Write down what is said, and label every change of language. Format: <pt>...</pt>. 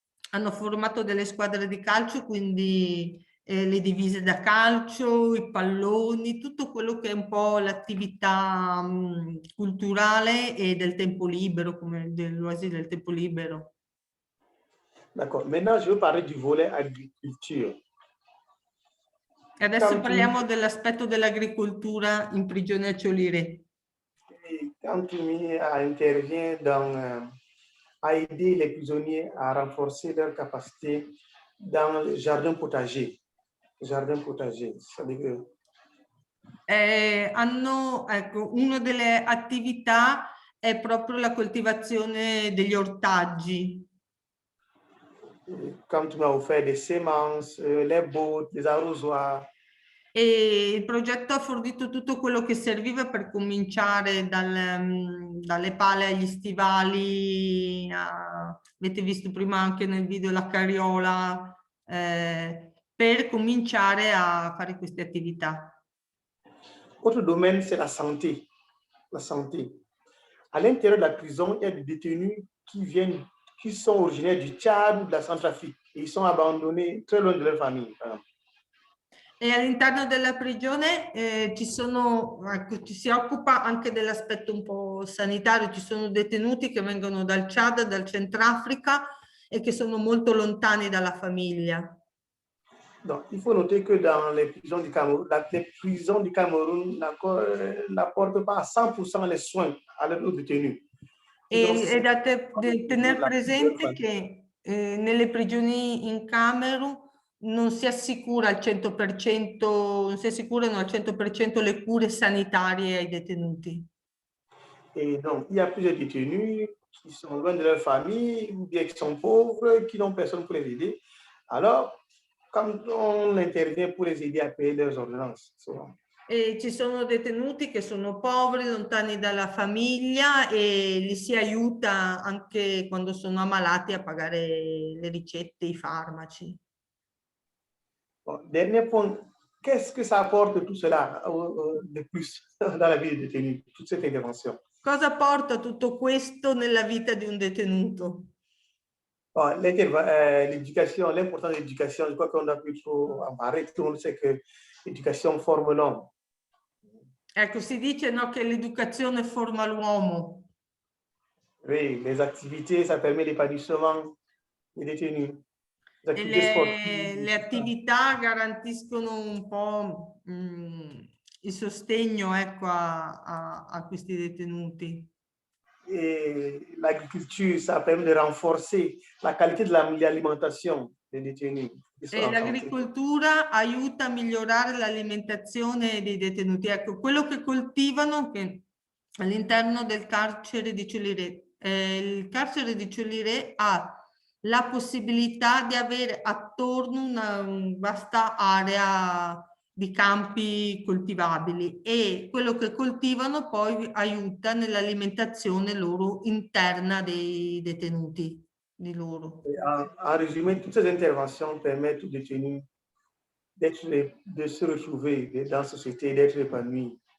<it>Hanno formato delle squadre di calcio, quindi le divise da calcio, i palloni, tutto quello che è un po' l'attività culturale e del tempo libero, come del loisir del tempo libero.</it> <fr>D'accord. Maintenant, je veux parler du volet agriculture.</fr> <it>Adesso parliamo dell'aspetto dell'agricoltura in prigione a Tchouliré.</it> <fr>Kamtoumi intervient à aider les prisonniers à renforcer leur capacité dans le jardin potager. Jardin potager, c'est-à-dire que</fr> <it>ecco, una delle attività è proprio la coltivazione degli ortaggi.</it> <fr>Comme tu m'as offert des semences, les bottes, les arrosoirs.</fr> <it>E il progetto ha fornito tutto quello che serviva per cominciare dalle pale agli stivali, avete visto prima anche nel video la carriola, per cominciare a fare queste attività.</it> <fr>Autre domaine, c'est la santé. La santé. À l'intérieur de la prison, il y a des détenus qui sont originaires du Tchad ou de la Centrafrique. Et ils sont abandonnés très loin de leur famille.</fr> <it>E all'interno della prigione ci si occupa anche dell'aspetto un po' sanitario. Ci sono detenuti che vengono dal Chad, dal Centrafrica e che sono molto lontani dalla famiglia.</it> <fr>Donc, il faut noter que dans les prisons du Cameroun, n'apportent pas à 100% les soins à leurs détenus.</fr> <it>È da tenere presente che nelle prigioni in Camerun non si assicura al 100%, non si assicurano al 100% le cure sanitarie ai detenuti.</it> <fr>Et donc, il y a plusieurs détenus qui sont loin de leur famille, ou bien qui sont pauvres, qui n'ont personne pour les aider. Alors, quand on intervient pour les aider à payer leurs ordonnances, souvent.</fr> <it>E ci sono detenuti che sono poveri, lontani dalla famiglia e li si aiuta anche quando sono ammalati a pagare le ricette, i farmaci.</it> <fr>Bon, dernier point, qu'est-ce que ça apporte tout cela de plus dans la vie des détenus, toute cette intervention?</fr> <it>Cosa porta tutto questo nella vita di un detenuto?</it> <fr>Bon, l'éducation, l'importance de l'éducation, je crois qu'on a plus trop en parler. Tout le monde sait que l'éducation forme l'homme.</fr> <it>Ecco, si dice no, che l'educazione forma l'uomo.</it> <fr>Oui, les activités, ça permet l'épanouissement des détenus.</fr> <it>Le attività garantiscono un po' il sostegno, ecco, a questi detenuti.</it> <fr>Et l'agriculture, ça permet de renforcer la qualité de l'alimentation des détenus.</fr> <it>E l'agricoltura aiuta a migliorare l'alimentazione dei detenuti. Ecco, quello che coltivano che all'interno del carcere di Tchouliré. Il carcere di Tchouliré ha la possibilità di avere attorno una vasta area di campi coltivabili e quello che coltivano poi aiuta nell'alimentazione loro interna dei detenuti.</it> <fr>En résumé, toutes ces interventions permettent aux détenus de se retrouver dans la société, d'être épanouis</fr>